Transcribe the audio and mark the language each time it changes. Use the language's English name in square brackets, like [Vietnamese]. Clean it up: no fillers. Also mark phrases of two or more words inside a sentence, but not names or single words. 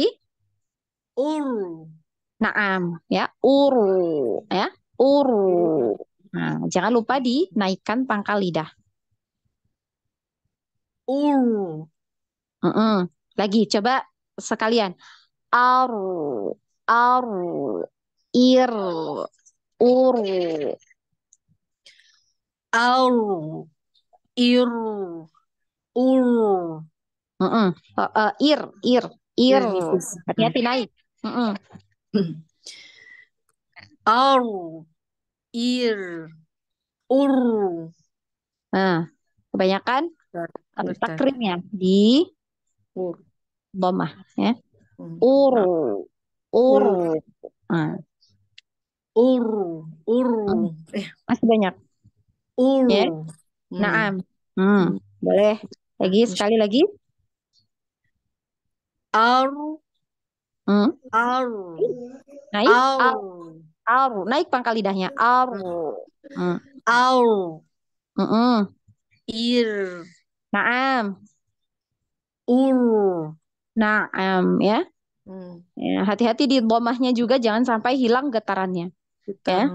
[Indonesian] Uru. Naam, ya. Uru, ya. Uru. Nah, jangan lupa dinaikkan pangkal lidah. Uru. Lagi, coba sekalian. Aru, ir, uru. Auru. Iru. Uru. Ir. Ya, nifis. Hati-hati naik. Auru. Ir. Uru. Nah, kebanyakan Bentar. takrimnya di Uru. dhammah ya. Uru. Nah, Uru. masih banyak. Uru. Ya. Naam. Boleh. Lagi, sekali lagi. Aru. Aru. Naik. Aru. Aru. Naik pangkal lidahnya. Aru. Aru. Ir. Naam. Uru. Naam ya. Ya, hati-hati di dhammahnya juga, jangan sampai hilang getarannya. Ya.